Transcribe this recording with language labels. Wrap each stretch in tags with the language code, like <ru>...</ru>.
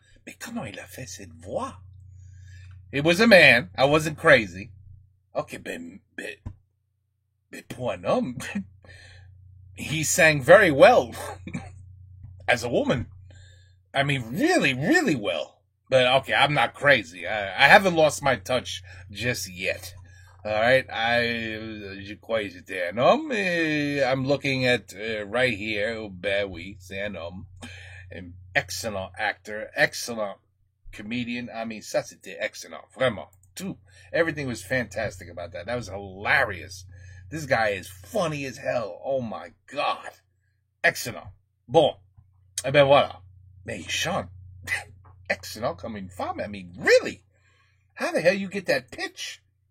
<fr>Mais comment il a fait cette voix?</fr> <en>It was a man. I wasn't crazy. Okay, but</en> <fr>pour un homme,</fr> <en>he sang very well as a woman. I mean, really, really well. But okay, I'm not crazy. I haven't lost my touch just yet. All right,</en> <fr>je crois que j'étais un homme.</fr> <en>I'm looking at right here. Oh,</en> <fr>ben oui, c'est un homme.</fr> <en>An excellent actor, excellent comedian. I mean,</en> <fr>ça c'était excellent, vraiment.</fr> <en>Tout, everything was fantastic about that. That was hilarious. This guy is funny as hell. Oh my God, excellent.</en> <fr>Bon, eh ben voilà. Mais il chante excellent comme une femme.</fr> <en>I mean, really? How the hell you get that pitch?</en>